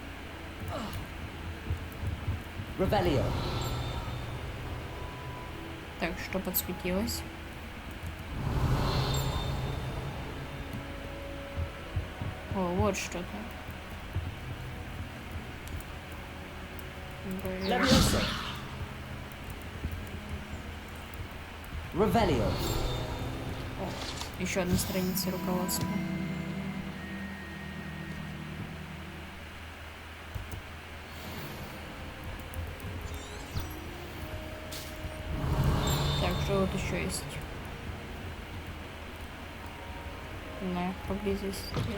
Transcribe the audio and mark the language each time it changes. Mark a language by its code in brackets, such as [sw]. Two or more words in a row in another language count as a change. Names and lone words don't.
[ru] Revelio. Так, что подсветилось? О, вот что-то. Leviosa. Revelio. Еще одна страница руководства. Так, что вот еще есть? На поблизости.